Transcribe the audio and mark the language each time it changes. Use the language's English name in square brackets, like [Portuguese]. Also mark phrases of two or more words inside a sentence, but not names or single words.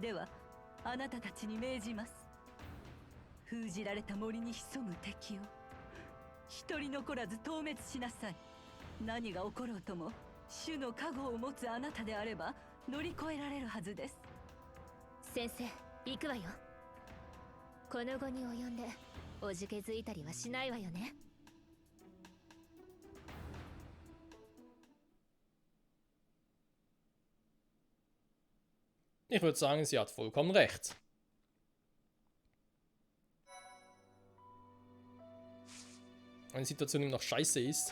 [Japanese] ではあなたたちに命じます。封じられた森に潜む敵を一人残らず討滅しなさい。何が起ころうとも主の加護を持つあなたであれば乗り越えられるはずです。先生、行くわよ。この後に及んでおじけづいたりはしないわよね。 [German] Ich würde sagen, sie hat vollkommen recht. Wenn die Situation immer noch scheiße ist.